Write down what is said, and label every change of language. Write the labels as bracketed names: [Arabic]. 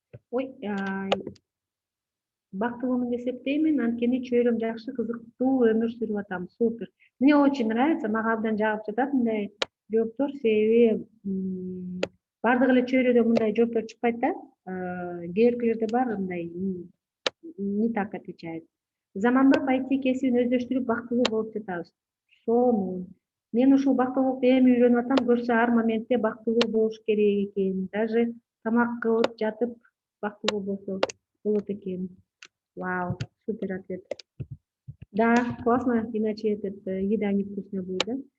[Kyrgyz] Ой, бактылуумун деп эсептеймин, анткени чөйрөм жакшы, кызыктуу өмүр сүрүп атам. Супер. [Russian] Мне очень нравится, [Kyrgyz] мага абдан жагып жатат мындай жооптор, себеби бардык эле чөйрөдө мындай жооптор чыкпайт да. Кээ биркилерде бар мындай [Russian] не так отвечает. [Kyrgyz] Заманбап IT кесибин өздөштүрүп бактылуу болуп жатабыз. Сонун. Мен ушул бактылуулукту эми үйрөнүп атам, көрсө ар моментте бактылуу болуш керек экен. Даже тамак кылып жатып бактылуу болсо болот экен. [Russian] Вау, супер ответ. Да, классно, иначе еда невкусная будет, да?